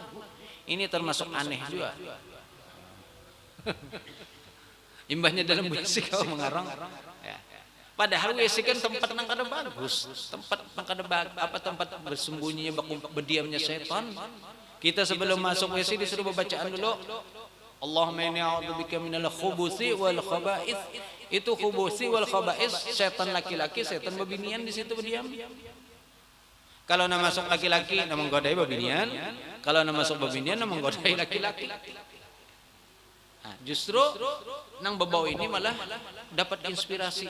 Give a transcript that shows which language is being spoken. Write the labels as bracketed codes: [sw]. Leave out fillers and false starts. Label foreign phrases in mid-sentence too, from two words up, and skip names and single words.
[bjn] Ini termasuk aneh juga. Imbahnya dalam WC kau mengarang. Padahal WC kan tempat nang kada bagus, tempat nang kada tempat bersembunyinya berdiamnya setan. Kita sebelum masuk WC disuruh bacaan dulu. [ar] اللهم إني أعوذ بك من الخبث والخبائث. [bjn] Itu [ar] الخبث والخبائث, [bjn] setan laki-laki, setan bebinian di situ berdiam. Kalau nama masuk laki-laki nama menggodai bebinian, kalau nama masuk bebinian nama menggodai laki-laki. Nah, justru nang bebau ini malah dapat inspirasi.